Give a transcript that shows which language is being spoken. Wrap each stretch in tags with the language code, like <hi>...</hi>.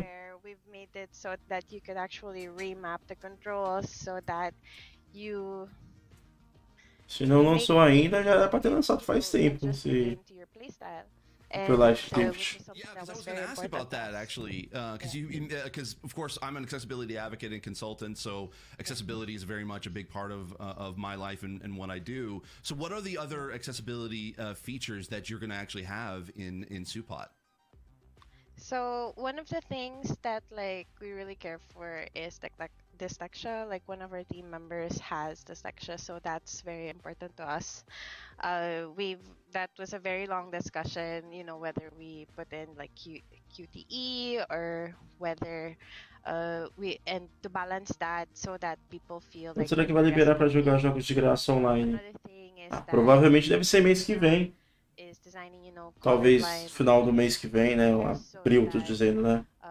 <en>where we've made it so that you could actually remap the controls so that you</en> <pt>Se não lançou ainda, já era pra ter lançado faz tempo. Se...</pt> <en>to your playstyle. Hyper Life Drift. Yeah, because I was going to ask about that actually, because of course I'm an accessibility advocate and consultant, so accessibility is very much a big part of my life and what I do. So, what are the other accessibility features that you're going to actually have in Supot? So one of the things that like we really care for is like dyslexia. Like one of our team members has dyslexia, so that's very important to us. That was a very long discussion, you know, whether we put in like QTE or whether we and to balance that so that people feel like.</en> <pt>Será que vai liberar pra jogar jogos de graça online? Provavelmente deve ser mês que vem. Talvez final do mês que vem, né? Abril, tô dizendo, né?</pt>